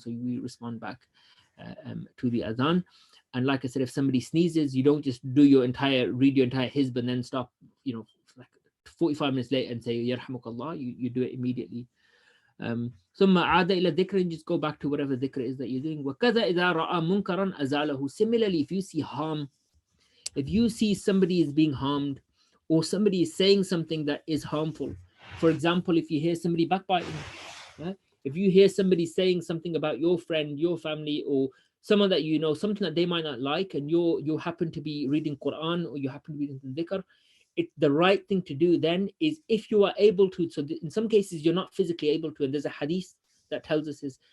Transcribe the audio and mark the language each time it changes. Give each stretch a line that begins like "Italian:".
English: So we respond back to the adhan. And like I said, if somebody sneezes, you don't just read your entire hizb and then stop, like 45 minutes later and say, Yarhamukallah, you do it immediately.
Arabic: ثم عاد إلى ذكر,
English: just go back to whatever dhikr is that you're doing.
Arabic: وكذا إذا رأى منكرا أزاله.
English: Similarly, if you see harm, if you see somebody is being harmed, or somebody is saying something that is harmful, for example, if you hear somebody backbiting, if you hear somebody saying something about your friend, your family, or someone that you know, something that they might not like, and you happen to be reading Quran, or you happen to be reading dhikr, the right thing to do then is, if you are able to, so in some cases you're not physically able to, and there's a hadith that tells us this.